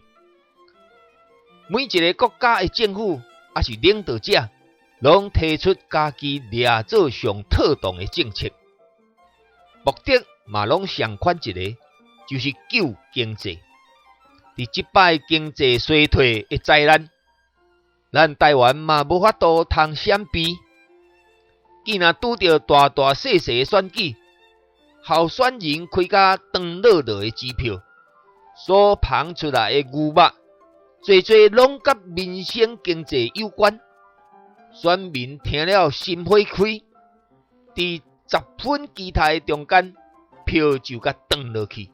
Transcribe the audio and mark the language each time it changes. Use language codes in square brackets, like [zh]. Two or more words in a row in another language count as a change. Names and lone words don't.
[nan] 每一个国家的政府也是领导者，拢提出家己掠做上妥当的政策，目的嘛拢相款一个，就是救经济。伫即摆经济衰退的灾难，咱台湾嘛无法度通闪避。既然拄到大大细细的选举，候选人开甲长落落的支票，所捧出来的牛肉，最拢甲民生经济有关，选民听了心火开，伫10分期待中间，票就甲转落去。